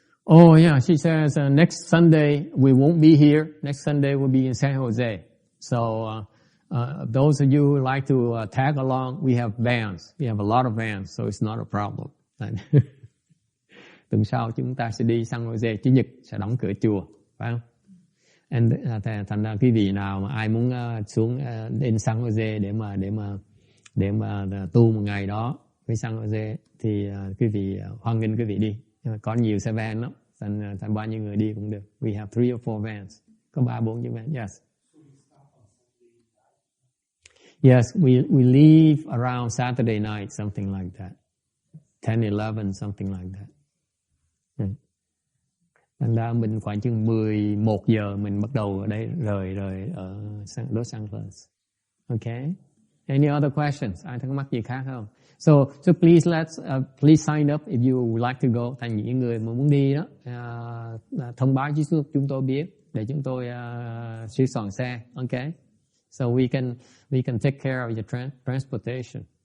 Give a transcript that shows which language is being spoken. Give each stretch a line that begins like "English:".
English: Oh yeah, she says next Sunday we won't be here. Next Sunday we'll be in San Jose. So those of you who like to tag along, we have vans. We have a lot of vans, so it's not a problem.
Vietnamese: Tuần sau chúng ta sẽ đi San Jose, Chủ nhật sẽ đóng cửa chùa, phải không? Thành ra quý vị nào mà ai muốn xuống đến San Jose để mà tu một ngày đó với San Jose thì quý vị hoan nghênh quý vị đi. Có nhiều xe van lắm, thành bao nhiêu người đi cũng được.
English: We have 3 or 4 vans.
Vietnamese: Có 3-4 chiếc van.
English: Yes. Yes, we leave around Saturday night, something like that. 10-11, something like that.
Vietnamese: Thành ra mình khoảng chừng 11 giờ mình bắt đầu ở đây rời ở Los Angeles. Okay?
English: Any other questions?
Vietnamese: Ai thắc mắc gì khác không?
English: So please please sign up if you would like to go.
Vietnamese: Thành những người mà muốn đi đó, thông báo cho chúng tôi biết để chúng tôi sửa soạn xe.
English: Okay? So we can take care of your transportation.